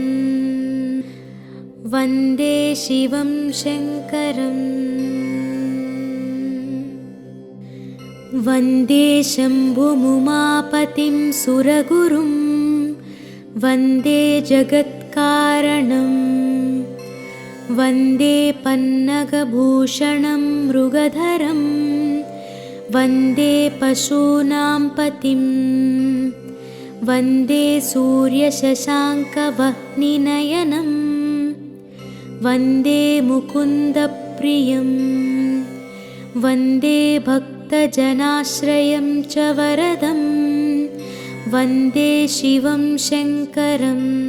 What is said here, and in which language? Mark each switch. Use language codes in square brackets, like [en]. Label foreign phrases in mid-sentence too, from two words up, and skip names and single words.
[sa] వందే శివం శంకరం వందే శంభుముమాపతిం సురగురుం వందే జగత్కారణం వందే పన్నగభూషణం మృగధరం వందే పశూనాం పతిం वन्दे सूर्यशशाङ्कवह्निनयनं वन्दे मुकुन्दप्रियं वन्दे भक्तजनाश्रयं च वरदं वन्दे शिवं शङ्करं